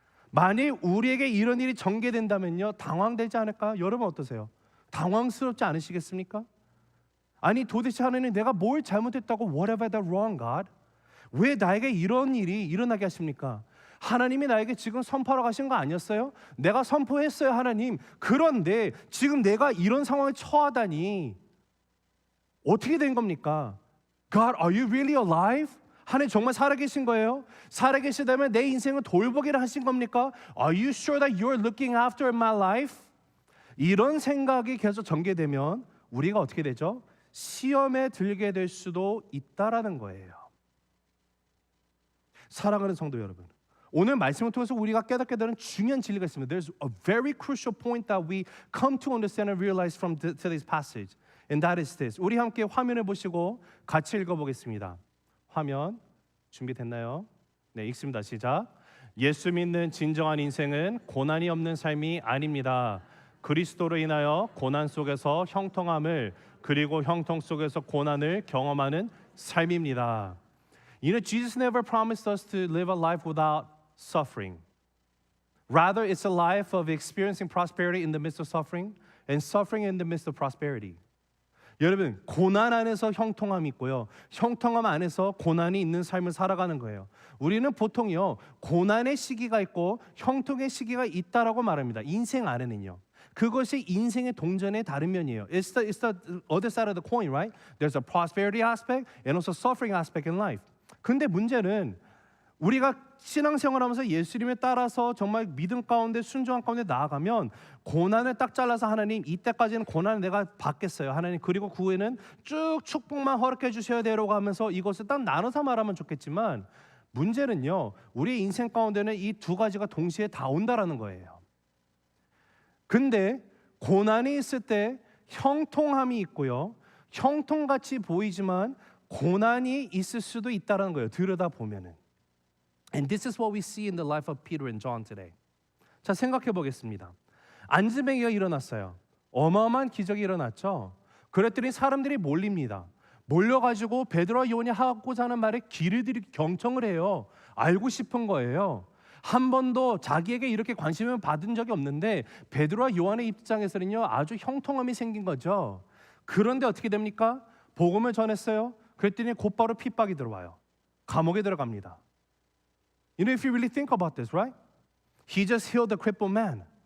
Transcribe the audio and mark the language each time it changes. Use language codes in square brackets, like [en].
[ko] 만일 우리에게 이런 일이 전개된다면요, 당황되지 않을까요? 여러분 어떠세요? 당황스럽지 않으시겠습니까? 아니 도대체 하나님 내가 뭘 잘못했다고 [en] What have I done wrong, God? [ko] 왜 나에게 이런 일이 일어나게 하십니까? 하나님이 나에게 지금 선포하러 가신 거 아니었어요? 내가 선포했어요, 하나님. 그런데 지금 내가 이런 상황에 처하다니 어떻게 된 겁니까? [en] God, are you really alive? [ko] 하나님 정말 살아계신 거예요? 살아계시다면 내 인생을 돌보기를 하신 겁니까? [en] Are you sure that you're looking after my life? [ko] 이런 생각이 계속 전개되면 우리가 어떻게 되죠? 시험에 들게 될 수도 있다라는 거예요. 사랑하는 성도 여러분, 오늘 말씀을 통해서 우리가 깨닫게 되는 중요한 진리가 있습니다. [en] There's a very crucial point that we come to understand and realize from today's passage, and that is this. [ko] 우리 함께 화면을 보시고 같이 읽어보겠습니다. 화면 준비됐나요? 네, 읽습니다. 시작. 예수 믿는 진정한 인생은 고난이 없는 삶이 아닙니다. 그리스도로 인하여 고난 속에서 형통함을 그리고 형통 속에서 고난을 경험하는 삶입니다. [en] You know, Jesus never promised us to live a life without suffering. Rather, it's a life of experiencing prosperity in the midst of suffering and suffering in the midst of prosperity. [ko] 여러분, 고난 안에서 형통함이 있고요. 형통함 안에서 고난이 있는 삶을 살아가는 거예요. 우리는 보통요, 고난의 시기가 있고 형통의 시기가 있다라고 말합니다. 인생 안에는요. 그것이 인생의 동전의 다른 면이에요. [en] It's the other side of the coin, right? There's a prosperity aspect and also suffering aspect in life. [ko] 근데 문제는 우리가 신앙생활하면서 예수님에 따라서 정말 믿음 가운데 순종한 가운데 나아가면 고난을 딱 잘라서 하나님 이때까지는 고난을 내가 받겠어요. 하나님 그리고 그 후에는 쭉 축복만 허락해 주셔야 되라고 하면서 이것을 딱 나눠서 말하면 좋겠지만 문제는요. 우리의 인생 가운데는 이 두 가지가 동시에 다 온다라는 거예요. 근데 고난이 있을 때 형통함이 있고요. 형통같이 보이지만 고난이 있을 수도 있다는 거예요. 들여다보면은. [en] And this is what we see in the life of Peter and John today. [ko] 자, 생각해 보겠습니다. 안지뱅이가 일어났어요. 어마어마한 기적이 일어났죠. 그랬더니 사람들이 몰립니다. 몰려가지고 베드로와 요한이 하고자 하는 말에 귀를 들이고 경청을 해요. 알고 싶은 거예요. 한 번도 자기에게 이렇게 관심을 받은 적이 없는데 베드로와 요한의 입장에서는요 아주 형통함이 생긴 거죠. 그런데 어떻게 됩니까? 복음을 전했어요. 그랬더니 곧바로 핍박이 들어와요. 감옥에 들어갑니다. [en] You know, if you really think about this, right? He just healed the crippled man.